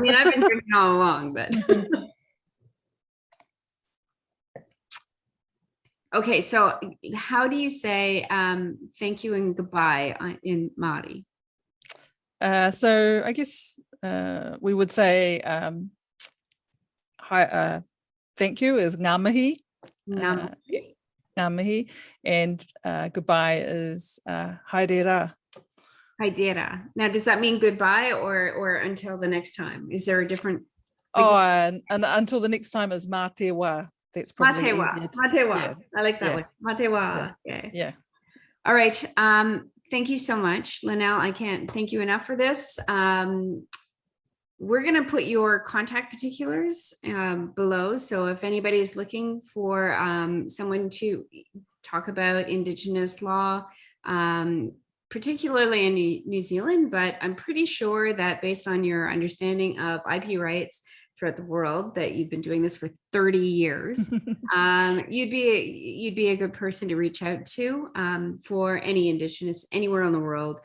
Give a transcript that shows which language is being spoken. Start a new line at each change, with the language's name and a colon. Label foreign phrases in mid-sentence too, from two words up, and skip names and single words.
English: I've been drinking all along, but okay, so how do you say thank you and goodbye in Māori? So I guess we would say hi, thank you is
Māori: ngā mihi. Ngā mihi,
English: and goodbye is haere.
Māori: Haidera.
English: Now, does that mean goodbye or until the next time? Is there a different? And until the next time is
Māori: mā te wā.
English: That's probably easier.
Māori: Mā te wā.
English: I like that one.
Māori: Mā te wā.
English: Yeah. All right. Thank you so much, Linnell. I can't thank you enough for this. We're going to put your contact particulars below. So if anybody is looking for someone to talk about Indigenous law, particularly in New Zealand, but I'm pretty sure that based on your understanding of IP rights throughout the world, that you've been doing this for 30 years, you'd be a good person to reach out to for any Indigenous anywhere in the world.